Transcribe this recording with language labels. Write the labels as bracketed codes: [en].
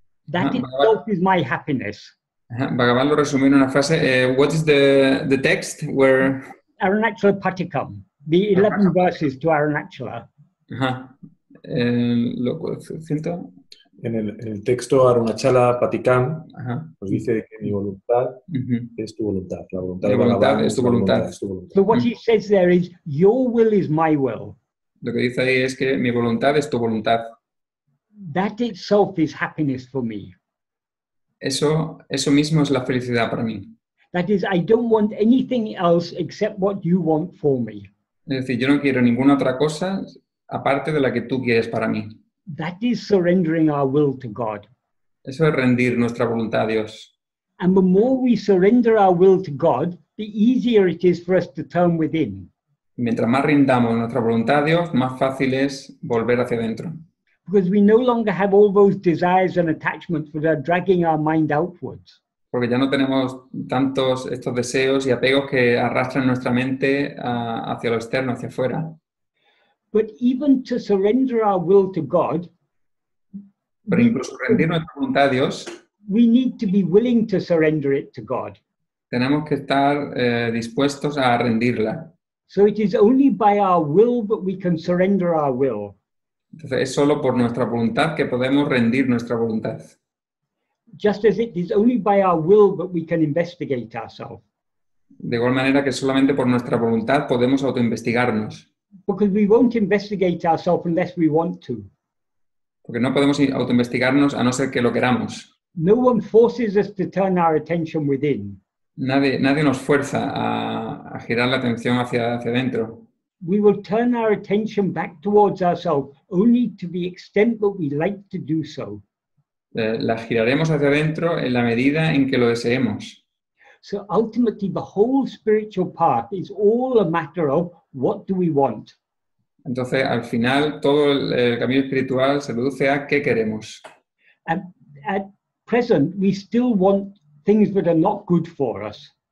[en] That itself is my happiness. [es] Bhagavan lo resumió en una frase. [en] What is the text where... Ātma-vichara, the 11 verses to Ātma-vichara. [es] Lo siento. En el texto Arunachala Patikam nos dice que mi voluntad es tu voluntad. La voluntad Mi de voluntad Bhagavan es tu voluntad. es tu voluntad. [en] So what he says there is, your will is my will. [es] Lo que dice ahí es que mi voluntad es tu voluntad. [en] That itself is happiness for me. [es] Eso mismo es la felicidad para mí. [en] That is, I don't want anything else except what you want for me. [es] Es decir, yo no quiero ninguna otra cosa aparte de la que tú quieres para mí. [en] That is surrendering our will to God. [es] Eso es rendir nuestra voluntad a Dios. [en] And the more we surrender our will to God, the easier it is for us to turn within. [es] Mientras más rindamos nuestra voluntad a Dios, más fácil es volver hacia adentro. [en] Because we no longer have all those desires and attachments that are dragging our mind outwards. [es] Porque ya no tenemos tantos estos deseos y apegos que arrastran nuestra mente hacia lo externo, hacia afuera. [en] But even to surrender our will to God, [es] Pero incluso rendir nuestra voluntad a Dios, [en] we need to be willing to surrender it to God. [es] tenemos que estar dispuestos a rendirla. [en] So it is only by our will that we can surrender our will. [es] Entonces es solo por nuestra voluntad que podemos rendir nuestra voluntad. [en] Just as it is only by our will that we can investigate ourselves. [es] De igual manera que solamente por nuestra voluntad podemos autoinvestigarnos. [en] Because we won't investigate ourselves unless we want to. [es] Porque no podemos autoinvestigarnos a no ser que lo queramos. [en] No one forces us to turn our attention within. [es] Nadie nos fuerza a girar la atención hacia adentro. [en] We will turn our attention back towards ourselves only to the extent that we like to do so. [es] La giraremos hacia adentro en la medida en que lo deseemos. [en] So ultimately, the whole spiritual path is all a matter of what do we want. [es] Entonces, al final, todo el camino espiritual se reduce a qué queremos. [en] At present, we still want things that are not good for us.